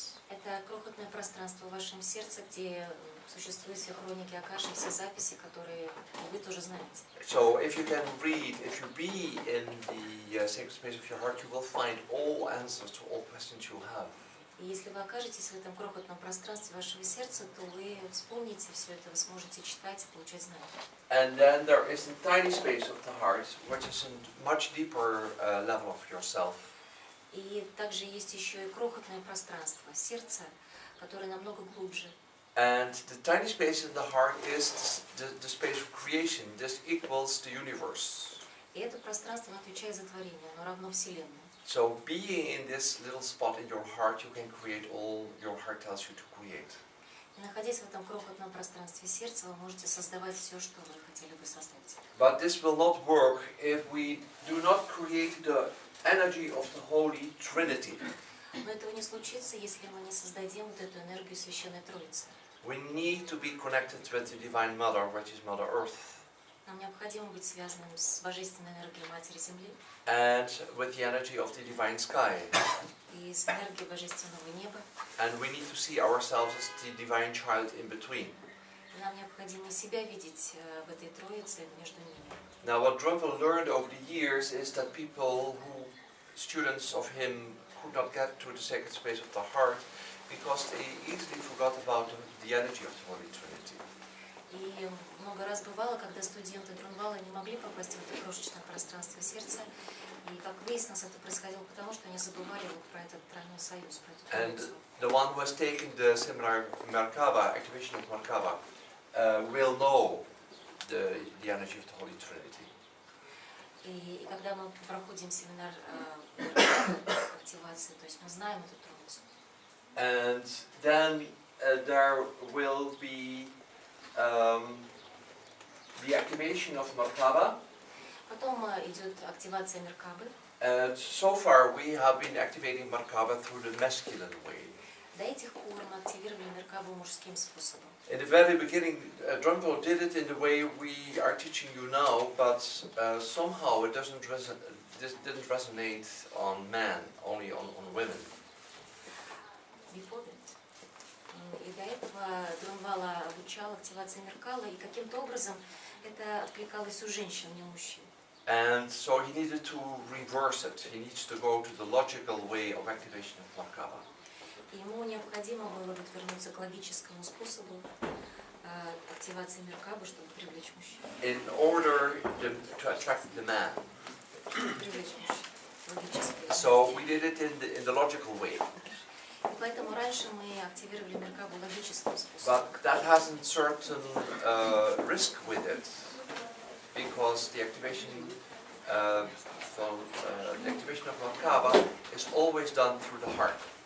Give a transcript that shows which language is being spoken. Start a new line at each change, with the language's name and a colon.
Russian: Это крохотное пространство в вашем сердце, где существуют все хроники Акаши, все записи, которые вы тоже знаете.
English: So if you can read, if you be in the sacred space of your heart, you will find all answers to all questions you have.
Russian: И если вы окажетесь в этом крохотном пространстве вашего сердца, то вы вспомните все это, вы сможете читать и получать знания.
English: And then there is a tiny space of the heart, which is a much deeper level of yourself.
Russian: И также есть еще и крохотное пространство сердца, которое намного глубже.
English: And the tiny space in the heart is the space of creation. This equals the universe.
Russian: И это пространство отвечает за творение, оно равно Вселенной.
English: So being in this little spot in your heart, you can create all your heart tells you to create.
Russian: И находясь в этом крохотном пространстве сердца, вы можете создавать все, что вы хотели бы создать.
English: But this will not work if we do not create the energy of the Holy Trinity.
Russian: Но этого не случится, если мы не создадим вот эту энергию Священной Троицы.
English: We need to be connected with the Divine Mother, which is Mother Earth.
Russian: Нам необходимо быть связанным с божественной энергией Матери Земли
English: and with the energy of the divine sky.
Russian: и с энергией божественного неба.
English: And we need to see ourselves as the divine child in between.
Russian: И нам необходимо себя видеть в этой троице между ними.
English: Now, what Drunville learned over the years is that students of him, could not get to the sacred space of the heart because they easily forgot about the energy of the Holy Trinity.
Russian: И много раз бывало, когда студенты Друнвала не могли попасть в это крошечное пространство сердца. И, как выяснилось, это происходило потому, что они забывали про этот тройной союз, про эту троицу.
English: And the one who has taken the seminar Merkaba, activation of Merkaba, will know the energy of the Holy Trinity.
Russian: И когда мы проходим семинар активации, то есть мы знаем эту троицу.
English: And then there will be the activation of Merkaba.
Russian: Потом идет активация Меркабы.
English: So far we have been activating Merkaba through the masculine way.
Russian: До этих пор мы активировали Меркабу мужским способом.
English: In the very beginning, Drunville did it in the way we are teaching you now, but somehow it didn't resonate on men, only on women. Before that.
Russian: И до этого Друнвала обучал активации Меркала, и каким-то образом это откликалось у женщин, не у мужчин.
English: And so he needed to reverse it. He needs to go to the logical way of activation of Merkaba.
Russian: Ему необходимо было вернуться к логическому способу активации Меркабы, чтобы привлечь мужчин.
English: In order to attract the man.
Russian: Привлечь мужчин. Логическое.
English: So we did it in the logical way.
Russian: И поэтому раньше мы активировали Меркабу логическим способом.
English: But that has a certain risk with it, because the activation of Merkaba is always done through the heart.